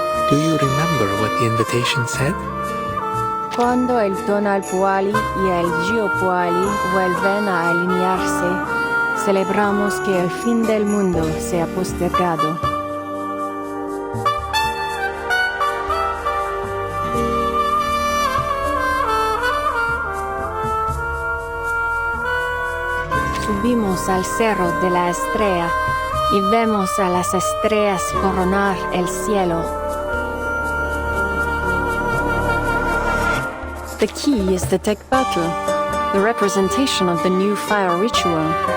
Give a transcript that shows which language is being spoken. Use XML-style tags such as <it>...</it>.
<en>Do you remember what the invitation said?</en> <es>Cuando el tonal puali y el geopuali vuelven a alinearse, celebramos que el fin del mundo se ha postergado. Subimos al cerro de la estrella y vemos a las estrellas coronar el cielo.</es> <en>The key is the tech battle, the representation of the new fire ritual.</en>